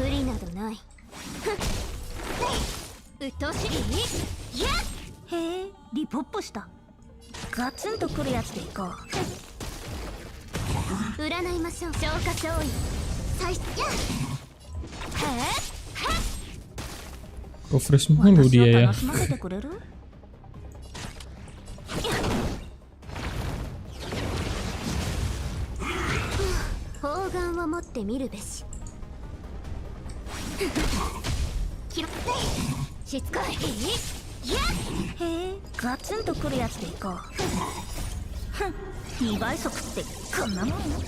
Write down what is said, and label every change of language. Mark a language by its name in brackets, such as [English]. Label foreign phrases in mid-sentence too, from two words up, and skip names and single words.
[Japanese] 不利などない。うっとうしい。へえ、リポップした。ガツンとくるやつでいこう。占いましょう。消化勝利最初。 [Indonesian] Kok fresh mulu dia ya. [Japanese] 楽しませてくれる？砲丸を持ってみるべし。しつこい。へえ、ガツンとくるやつでいこう。2倍速ってこんなもん。